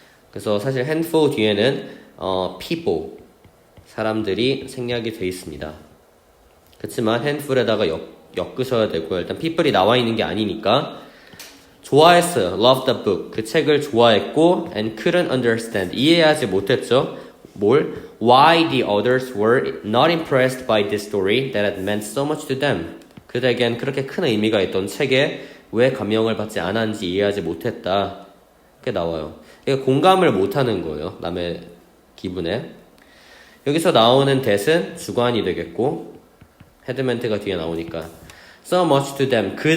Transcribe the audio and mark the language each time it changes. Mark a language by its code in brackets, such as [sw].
[ko] 그래서 사실 handful 뒤에는 people, 사람들이 생략이 돼 있습니다. 그렇지만 handful에다가 엮으셔야 되고요. 일단 people이 나와 있는 게 아니니까. 좋아했어요. [en] Love the book. [ko] 그 책을 좋아했고 [en] and couldn't understand. [ko] 이해하지 못했죠. 뭘? [en] Why the others were not impressed by this story that had meant so much to them. [ko] 그들에겐 그렇게 큰 의미가 있던 책에 왜 감명을 받지 않았는지 이해하지 못했다. 이렇게 나와요. 이게 공감을 못하는 거예요. 남의 기분에. 여기서 나오는 that은 주관이 되겠고 헤드멘트가 뒤에 나오니까 [en] so much to them.